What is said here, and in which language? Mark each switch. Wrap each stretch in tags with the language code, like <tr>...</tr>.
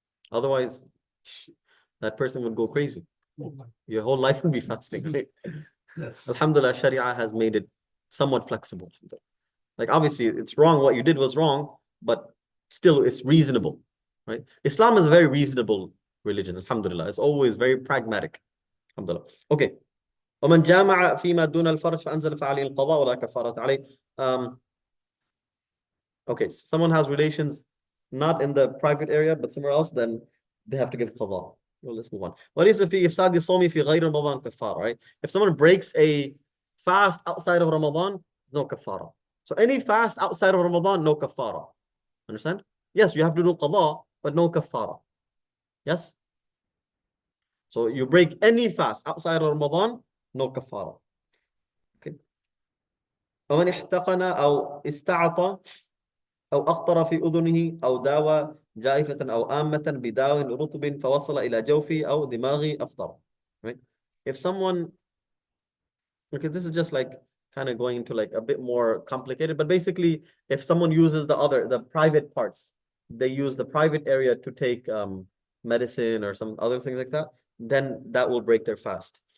<en>Otherwise, that person would go crazy. Your whole life will be fasting, right? Alhamdulillah, Sharia has made it somewhat flexible. Obviously, it's wrong. What you did was wrong, but still, it's reasonable, right? Islam is a very reasonable religion. Alhamdulillah. It's always very pragmatic. Alhamdulillah. Okay.</en> <ar>ومن جامع فيما دون الفرج فأنزل فعليه القضاء ولا كفارة عليه.</ar> <en>Okay, so someone has relations not in the private area but somewhere else, then they have to give qada. Well, let's move on.</en> <ar>وليس في إفساد الصوم في غير رمضان كفارة,</ar> <en>right? If someone breaks a fast outside of Ramadan, no kafara. So any fast outside of Ramadan, no kafara. Understand? Yes, you have to do qada, but no kafara. Yes? So you break any fast outside of Ramadan, no kafara. Okay.</en> <ar>ومن احتقن أو استعطى أو أخطر في أذنه أو داوى جائفة أو آمة بداء رطب فوصل إلى جوفه أو دماغه أفطر.</ar> <en>Right? If someone, okay, this is just like kind of going into like a bit more complicated, but basically, if someone uses the private parts, they use the private area to take medicine or some other things like that, then that will break their fast.</en>